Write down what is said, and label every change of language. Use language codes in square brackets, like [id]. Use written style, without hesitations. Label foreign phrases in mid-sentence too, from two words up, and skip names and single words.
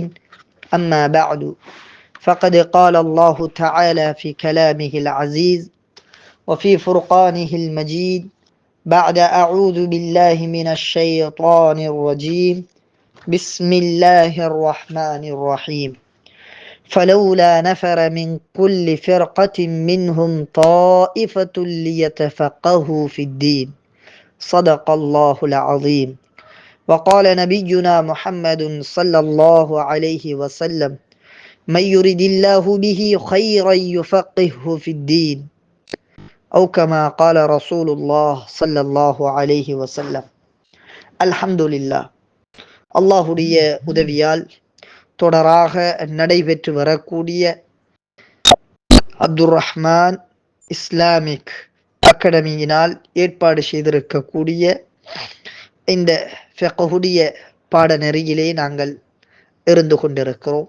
[ar] أما بعد، فقد قال الله تعالى في كلامه العزيز وفي فرقانه المجيد بعد أعوذ بالله من الشيطان الرجيم بسم الله الرحمن الرحيم فلولا نفر من كل فرقة منهم طائفة ليتفقهوا في الدين صدق الله العظيم. وقال نبينا محمد صلى الله عليه وسلم من يرد الله به خيرا يفقهه في الدين أو كما قال رسول الله صلى الله عليه وسلم. الحمد لله. [ta] அல்லாஹுடைய உதவியால் தொடராக நடைபெற்று வரக்கூடிய அப்துர் ரஹ்மான் இஸ்லாமிக் அகாடமியினால் ஏற்பாடு செய்திருக்கக்கூடிய இந்த ஃபிக்ஹுடைய பாடநெறியிலே நாங்கள் இருந்து கொண்டிருக்கிறோம்.